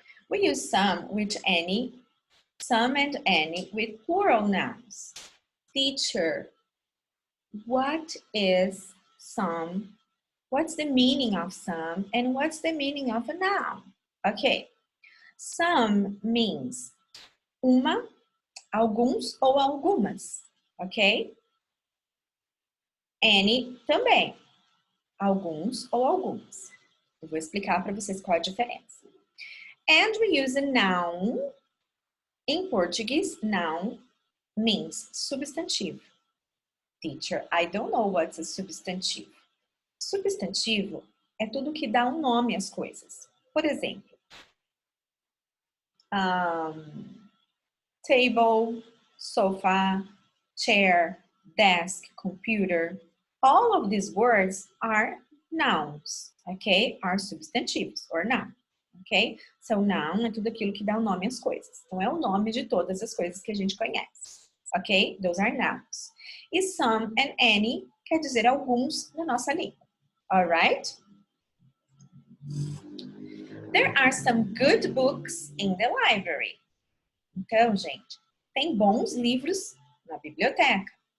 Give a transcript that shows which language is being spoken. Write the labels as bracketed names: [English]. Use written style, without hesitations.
[English] We use some with any, some and any with plural nouns. Teacher, what is some? What's the meaning of some? And what's the meaning of a noun? Okay, some means [Portuguese] uma, alguns ou algumas, [English] ok? [Portuguese] Any também, alguns ou algumas. Eu vou explicar para vocês qual a diferença. [English] And we use a noun. In Portuguese, noun means substantivo. Teacher, I don't know what's a substantivo. [Portuguese] Substantivo é tudo que dá um nome às coisas. Por exemplo, [English] table, sofa, chair, desk, computer. All of these words are nouns, ok? Are substantivos, or noun, ok? [Portuguese] So, noun é tudo aquilo que dá um nome às coisas. Então, é o nome de todas as coisas que a gente conhece, ok? [English] Those are nouns. [Portuguese] E some and any quer dizer alguns na nossa língua, alright? [English] There are some good books in the library. [Portuguese] Então, gente, tem bons livros na biblioteca.